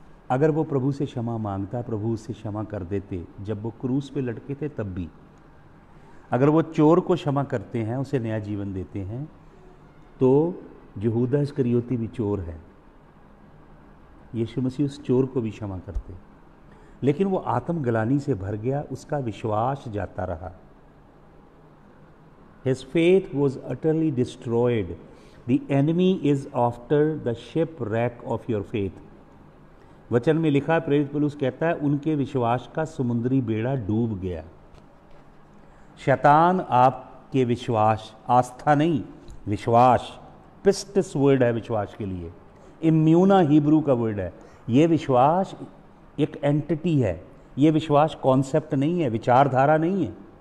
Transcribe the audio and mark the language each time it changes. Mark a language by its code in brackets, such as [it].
[hi] अगर वो प्रभु से क्षमा मांगता, प्रभु उससे क्षमा कर देते। जब वो क्रूस पे लटके थे तब भी, अगर वो चोर को क्षमा करते हैं, उसे नया जीवन देते हैं, तो यहूदा इस्करियोती भी चोर है, यीशु मसीह उस चोर को भी क्षमा करते। लेकिन वो आत्मग्लानि से भर गया, उसका विश्वास जाता रहा। [en] His faith was utterly destroyed. The enemy is after the shipwreck of your faith. [hi] वचन में लिखा, प्रेरित पौलुस कहता है, उनके विश्वास का समुद्री बेड़ा डूब गया। शैतान आपके विश्वास, आस्था नहीं, विश्वास, पिस्टिस वर्ड है विश्वास के लिए, इम्यूना हिब्रू का वर्ड है। ये विश्वास एक एंटिटी है, ये विश्वास कॉन्सेप्ट नहीं है, विचारधारा नहीं है।